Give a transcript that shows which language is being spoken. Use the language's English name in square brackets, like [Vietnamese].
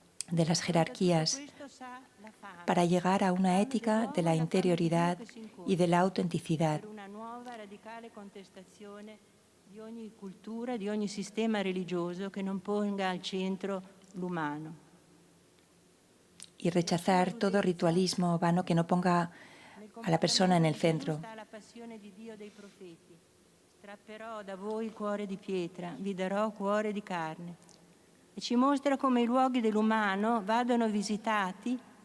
[Spanish] de las jerarquías para llegar a una ética de la interioridad y de la autenticidad. [Italian] Una nuova radicale contestazione di ogni cultura, di ogni sistema religioso che non ponga al centro l'umano. [Spanish] Y rechazar todo ritualismo vano que no ponga a la persona en el centro. [Italian] La passione di Dio dei profeti. Strapperò da voi il cuore di pietra, vi darò cuore di carne. E ci mostra come i luoghi dell'umano vadano visitati.